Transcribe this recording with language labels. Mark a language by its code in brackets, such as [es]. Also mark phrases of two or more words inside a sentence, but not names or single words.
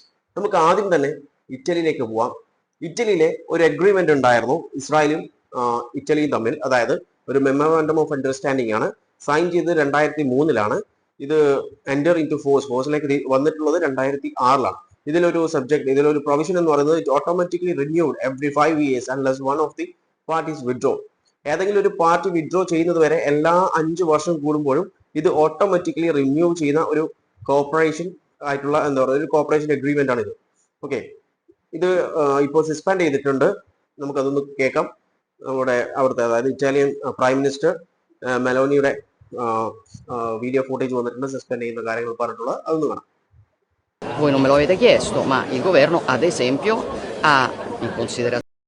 [ml] നമുക്ക് ആദ്യം തന്നെ ഇറ്റലിയിലേക്ക് പോവാം. ഇറ്റലിയിലെ ഒരു അഗ്രിമെന്റ് ഉണ്ടായിരുന്നു ഇസ്രായേലും ഇറ്റലിയും തമ്മിൽ. അതായത് ഒരു [en] memorandum of understanding [ml] ആണ്. സൈൻ ചെയ്തത് 2003-ലാണ്. ഇത് [en] enter in to [ml] ഫോഴ്സിലേക്ക് വന്നിട്ടുള്ളത് 2006-ലാണ്. ഇതിലൊരു പ്രൊവിഷൻ എന്ന് പറയുന്നത് [en] it automatically renewed every 5 years unless one of the parties withdraw. [ml] ഏതെങ്കിലും ഒരു പാർട്ടി വിഡ്രോ ചെയ്യുന്നത് വരെ എല്ലാ 5 വർഷം കൂടുമ്പോഴും ഇത് [en] automatically renew [ml] ചെയ്യുന്ന ഒരു കോർപ്പറേഷൻ ആയിട്ടുള്ള ഒരു [en] corporation agreement [ml] ആണ് ഇത്. ഓക്കെ, ഇത് ഇപ്പോൾ സസ്പെൻഡ് ചെയ്തിട്ടുണ്ട്. നമുക്കതൊന്ന് കേൾക്കാം. അവിടുത്തെ അതായത് [en] Italian prime minister [ml] മെലോനിയുടെ [en] video footage [ml] വന്നിട്ടുണ്ട്, സസ്പെൻഡ് ചെയ്യുന്ന കാര്യങ്ങൾ പറഞ്ഞിട്ടുള്ളത്. അതൊന്ന് കാണാം. [it] Voi non me lo avete chiesto, ma il governo, ad esempio, ha in considerazione